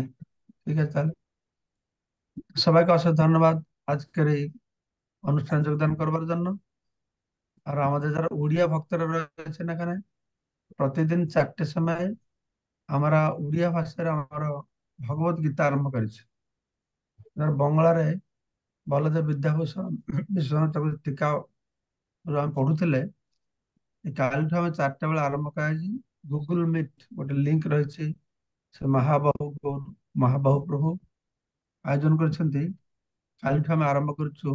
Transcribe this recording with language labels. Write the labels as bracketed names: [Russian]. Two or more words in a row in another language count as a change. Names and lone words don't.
[Bangla] ঠিক আছে, তাহলে সবাইকে অশেষ ধন্যবাদ আজকের এই অনুষ্ঠানে যোগদান করবার জন্য। আর আমাদের যারা উড়িয়া ভক্তরা রয়েছেন এখানে, প্রতিদিন 4টের সময় আমরা উড়িয়া ভাষায় আমরা ভগবত গীতা আরম্ভ করেছি। [Odia] এবার বাংলারে ବଳଦେବ ବିଦ୍ୟାଭୂଷଣ ବିଶ୍ୱନାଥ ଟୀକା ଆମେ ପଢୁଥିଲେ, କାଲିଠୁ ଆମେ 4ଟା ବେଳେ ଆରମ୍ଭ କରାଯାଇଛି। ଗୁଗୁଲ ମିଟ୍ ଗୋଟେ ଲିଙ୍କ ରହିଛି, ସେ ମହାବାହୁ ପ୍ରଭୁ ଆୟୋଜନ କରିଛନ୍ତି। କାଲିଠୁ ଆମେ ଆରମ୍ଭ କରୁଛୁ।